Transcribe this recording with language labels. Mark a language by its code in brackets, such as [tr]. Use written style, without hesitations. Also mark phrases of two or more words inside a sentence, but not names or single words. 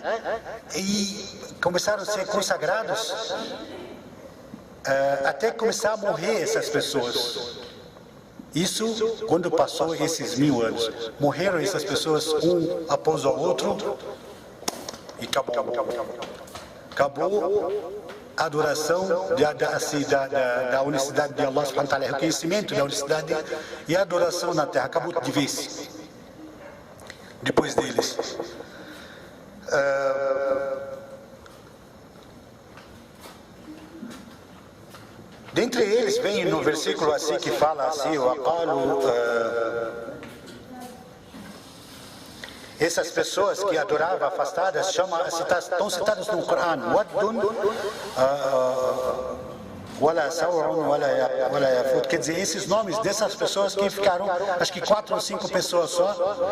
[pt] E começaram a ser consagrados, até começar a morrer essas pessoas. Isso quando passou esses 1000 anos. Morreram essas pessoas um após o outro e acabou a adoração da unicidade de [ar] الله سبحانه وتعالى, [pt] reconhecimento da unicidade e a adoração na terra, acabou de vez, depois deles. Dentre eles vem no versículo assim que fala assim, essas pessoas que adoravam afastadas, estão citadas no Corão, [ar] ولا سواعا ولا يغوث, [pt] quer dizer, esses nomes dessas pessoas que ficaram, acho que 4 ou 5 pessoas só.